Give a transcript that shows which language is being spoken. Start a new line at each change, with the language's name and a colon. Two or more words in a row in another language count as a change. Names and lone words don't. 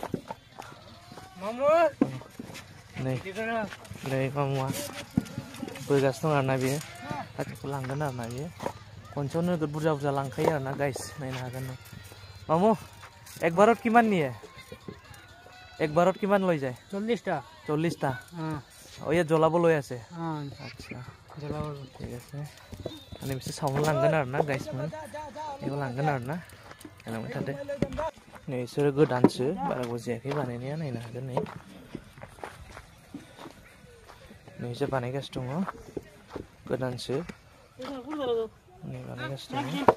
Bodo: नै मामुआ बोगासिनो दं आरोना. बियो भाटिखौ लांगोन आरोना. बियो खनसेयावनो नोगोद बुरजा बुरजा लांखायो आरोना गाइस. नायनो हागोन नों.
Assamese: मामु এক বাৰত কিমান নিয়ে? এক বাৰত কিমান লৈ যায়? 40টা. 40টা? ইয়াত জ্বলাব লৈ আছে? আচ্ছা ঠিক আছে.
Bodo: মানে बिसोर सावनो लांगोन आरोना गाइसमोन. बेयाव लांगोन आरोना. नायलांबाय थादो. नै बिसोरो गोदानसो, बारा गोबाव जायाखै बानायनाया. नायनो हागोन नै. नै बिसोर बानायगासिनो दङ. गोदानसो. नै बानायगासिनो दङ.